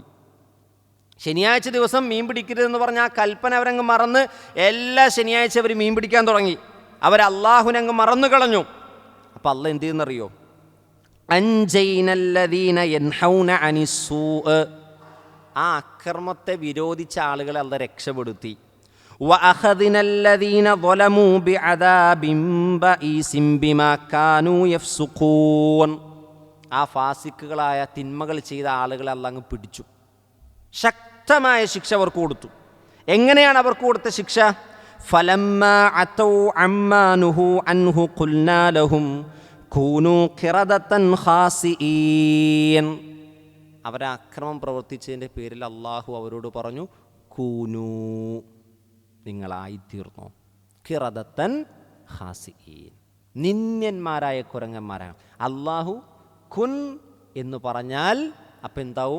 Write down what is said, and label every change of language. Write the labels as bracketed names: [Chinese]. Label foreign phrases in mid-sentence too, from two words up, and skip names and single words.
[Malayalam] ശനിയാഴ്ച ദിവസം മീൻ പിടിക്കരുതെന്ന് പറഞ്ഞ ആ കൽപ്പന അവരങ്ങ് മറന്ന് എല്ലാ ശനിയാഴ്ച അവർ മീൻ പിടിക്കാൻ തുടങ്ങി. അവർ അള്ളാഹുവിനങ്ങ് മറന്നു കളഞ്ഞു. അപ്പം അള്ളാഹ് എന്ത് ചെയ്യുന്നറിയോ? [Arabic] أنجينا الذين ينهون عن السوء, [Malayalam] ആ അക്രമത്തെ വിരോധിച്ച ആളുകളെ അല്ല രക്ഷപ്പെടുത്തി. [Arabic] وَأَخَذْنَا الَّذِينَ ظَلَمُوا بِعَذَابٍ بَئِيسٍ بِمَا كَانُوا يَفْسُقُونَ. [Malayalam] ആ ഫാസിക്കുകളായ തിന്മകൾ ചെയ്ത ആളുകളെ അല്ല അങ്ങ് പിടിച്ചു, ശക്തമായ ശിക്ഷ അവർക്ക് കൊടുത്തു. എങ്ങനെയാണ് അവർക്ക് കൊടുത്ത ശിക്ഷ? [Arabic] فَلَمَّا عَتَوْا عَمَّا نُهُوا عَنْهُ قُلْنَا لَهُمْ كُونُوا قِرَدَةً خَاسِئِينَ. [Malayalam] അവരെ അക്രമം പ്രവർത്തിച്ചതിൻ്റെ പേരിൽ അള്ളാഹു അവരോട് പറഞ്ഞു, കൂനൂ, നിങ്ങളായിത്തീർന്നു, [Arabic] قردة خاسئين, [Malayalam] നിന്ദ്യന്മാരായ കുരങ്ങന്മാരാണ്. അള്ളാഹു കുൻ എന്ന് പറഞ്ഞാൽ അപ്പം എന്താവും?